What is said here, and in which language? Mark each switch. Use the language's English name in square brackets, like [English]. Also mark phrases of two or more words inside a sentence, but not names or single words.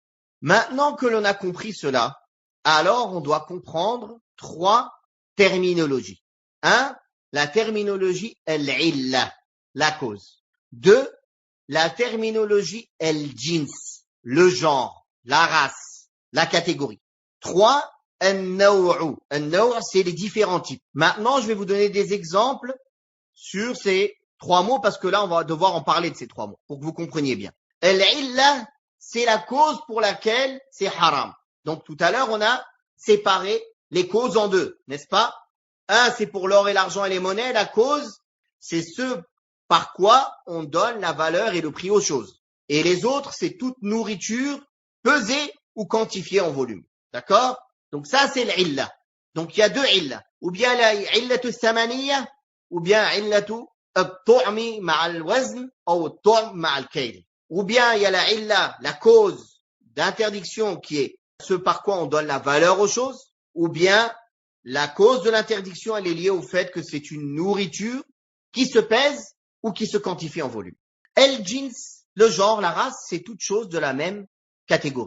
[French] Maintenant que l'on a compris cela, alors on doit comprendre 3 terminologies. 1, la terminologie al-illa, la cause. 2, la terminologie al-jins, le genre, la race, la catégorie. 3, [Arabic] النوع. النوع', [French] c'est les différents types. Maintenant, je vais vous donner des exemples sur ces 3 mots parce que là, on va devoir en parler de ces 3 mots pour que vous compreniez bien. Al-illa, c'est la cause pour laquelle c'est haram. Donc, tout à l'heure, on a séparé les causes en 2, n'est-ce pas? Un, c'est pour l'or et l'argent et les monnaies. La cause, c'est ce par quoi on donne la valeur et le prix aux choses. Et les autres, c'est toute nourriture pesée ou quantifiée en volume. D'accord? Donc ça, c'est l'illa. Donc il y a 2 illa. Ou bien la [Arabic] علة ثمنية, [French] ou bien [Arabic] علة الطعم مع الوزن, ou الطعم مع الكيل. [French] Ou bien il y a la illa, la cause d'interdiction qui est ce par quoi on donne la valeur aux choses, ou bien la cause de l'interdiction, elle est liée au fait que c'est une nourriture qui se pèse ou qui se quantifie en volume. El-jins, le genre, la race, c'est toute chose de la même catégorie.